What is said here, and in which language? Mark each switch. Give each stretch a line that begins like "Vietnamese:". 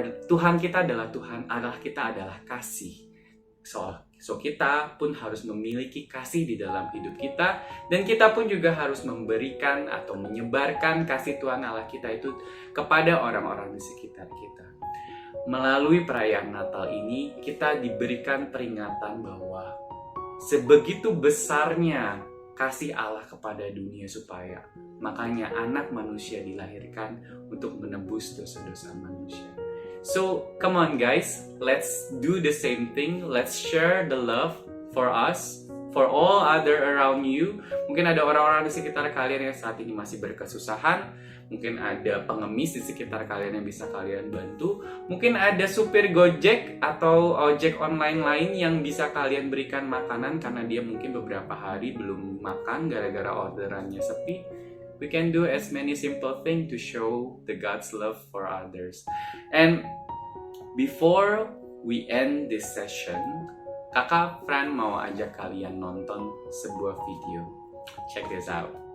Indonesian: Tuhan kita adalah Tuhan, Allah kita adalah kasih. So kita pun harus memiliki kasih di dalam hidup kita, dan kita pun juga harus memberikan atau menyebarkan kasih Tuhan Allah kita itu kepada orang-orang di sekitar kita. Melalui perayaan Natal ini, kita diberikan peringatan bahwa sebegitu besarnya kasih Allah kepada dunia, supaya makanya anak manusia dilahirkan untuk menebus dosa-dosa manusia.
English: So, come on guys, let's do the same thing. Let's share the love for us, for all other around you.
Indonesian: Mungkin ada orang-orang di sekitar kalian yang saat ini masih berkesusahan. Mungkin ada pengemis di sekitar kalian yang bisa kalian bantu. Mungkin ada supir Gojek atau ojek online lain yang bisa kalian berikan makanan karena dia mungkin beberapa hari belum makan gara-gara orderannya sepi.
English: We can do as many simple things to show the God's love for others. And before we end this session, Kakak Fran
Indonesian: mau ajak kalian nonton sebuah video.
English: Check this out.